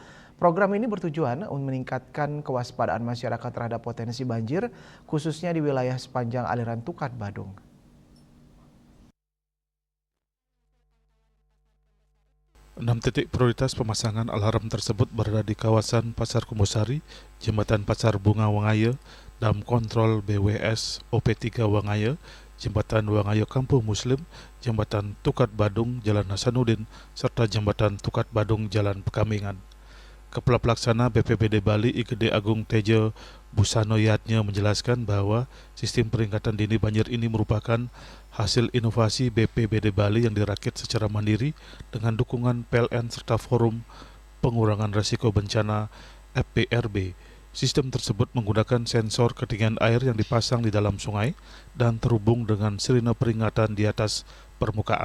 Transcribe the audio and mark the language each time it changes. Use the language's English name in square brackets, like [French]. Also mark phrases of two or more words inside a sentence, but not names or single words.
[Indonesian] Program ini bertujuan untuk meningkatkan kewaspadaan masyarakat terhadap potensi banjir, khususnya di wilayah sepanjang aliran Tukat Badung. 6 titik prioritas pemasangan alarm tersebut berada di kawasan Pasar Kumbusari, Jembatan Pasar Bunga Wangaya, Dam Kontrol BWS OP3 Wangaya, Jembatan Wangaya Kampung Muslim, Jembatan Tukat Badung Jalan Hasanuddin, serta Jembatan Tukat Badung Jalan Pekamingan. Kepala Pelaksana BPBD Bali IGD Agung Tejo Busano Yatnya menjelaskan bahwa sistem peringatan dini banjir ini merupakan hasil inovasi BPBD Bali yang dirakit secara mandiri dengan dukungan PLN serta Forum Pengurangan Risiko Bencana FPRB. Sistem tersebut menggunakan sensor ketinggian air yang dipasang di dalam sungai dan terhubung dengan sirine peringatan di atas permukaan.